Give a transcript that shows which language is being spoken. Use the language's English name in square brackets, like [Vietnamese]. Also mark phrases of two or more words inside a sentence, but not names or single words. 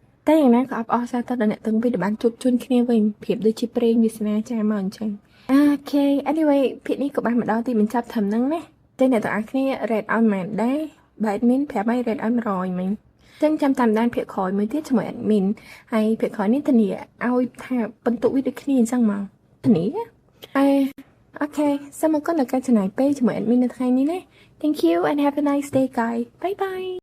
[Khmer] តែយ៉ាងណាក៏អបអរសាទរដល់អ្នកទាំងពីរដែលបានជួបជុំគ្នាវិញប្រៀបដូចជាព្រេងវាសនាចាមកអញ្ចឹងអូខេ anyway ភាគនេះក៏បានមកដល់ទីបញ្ចប់ត្រឹមហ្នឹងណាតែអ្នកទាំងអស់គ្នា rate ឲ្យមែនដែរបើ admin ប្រាប់ឲ្យ rate ឲ្យ100មិញចឹងចាំតាមដានភាគក្រោយមួយទៀតជាមួយ admin ហើយភាគក្រោយនេះធានាឲ្យថាបន្ទុកវាដូចគ្នាអញ្ចឹងមកធានាហើយអូខេសូមអរគុណដល់ការចំណាយពេលជាមួយ admin នៅថ្ងៃនេះណា [English] Thank you and have a nice day guys bye bye